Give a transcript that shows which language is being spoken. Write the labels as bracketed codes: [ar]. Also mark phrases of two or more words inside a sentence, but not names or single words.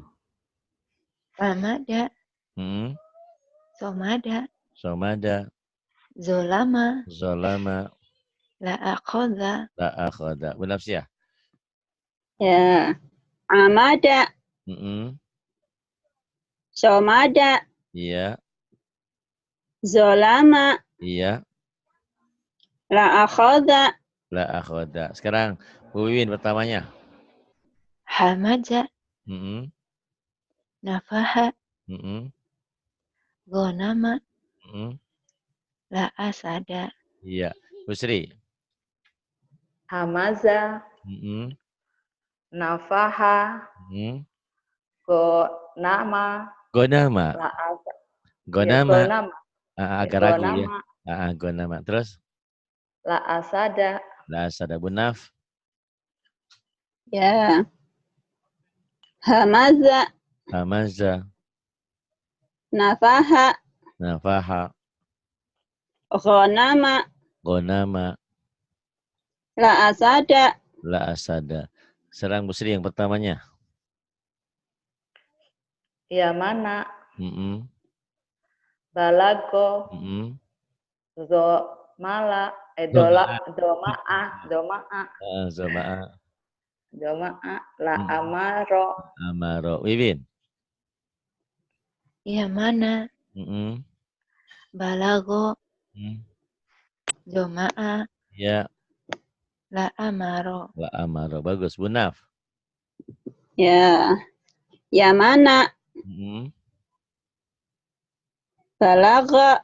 [ar] رمد، صمد, Somada. zolama, Zolama. لا أخذ, لا أخذ. Bu Nafsiyah. Ya. Amada. Somada. Iya. Zolama. Iya. لا أخذ. لا أخذ. [id] Sekarang Bu Wiwin pertamanya. [ar] همز، نفح، غنم، لا أسد. [id] Iya. Bu Sri. [ar] همز. نفح. Gonama. غنم. غنم. Gonama. [id] Agak ragu ya. [ar] Gonama. Gonama. Terus? لا أسد. لا أسد. Bunaf. Ya. Hamaza. Hamaza. Nafaha. Nafaha. Ghanama. Gonama. لا أسد. لا أسد. [id] Serang Busri yang pertamanya. [ar] يمن. بلغ. Zomala. Zoma'a. لا أمر. Amaro. Wiwin. Yamana. Balago. Zoma'a. Ya. لا أمر. لا أمر. Bagus. Bunaf. Ya. Yamana. Balagha.